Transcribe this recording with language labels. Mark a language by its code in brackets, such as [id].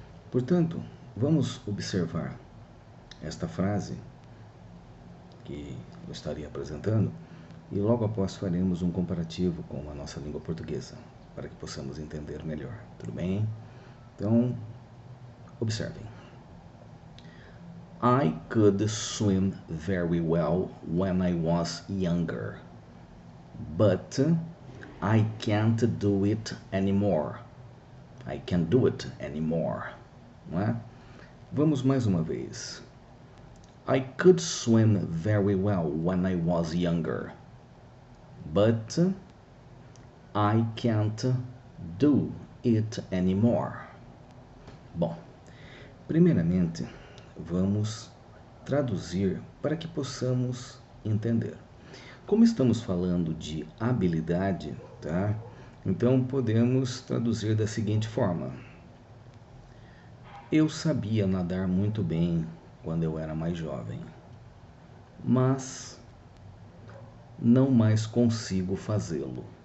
[pt] Portanto, vamos observar esta frase que eu estaria apresentando e logo após faremos um comparativo com a nossa língua portuguesa para que possamos entender melhor, tudo bem? Então, observem. [en] I could swim very well when I was younger, but I can't do it anymore. I can't do it anymore. [pt] Não é? Vamos mais uma vez. I could swim very well when I was younger, but I can't do it anymore. Bom, primeiramente, vamos traduzir para que possamos entender. Como estamos falando de habilidade, tá? Então podemos traduzir da seguinte forma: eu sabia nadar muito bem quando eu era mais jovem, mas não mais consigo fazê-lo.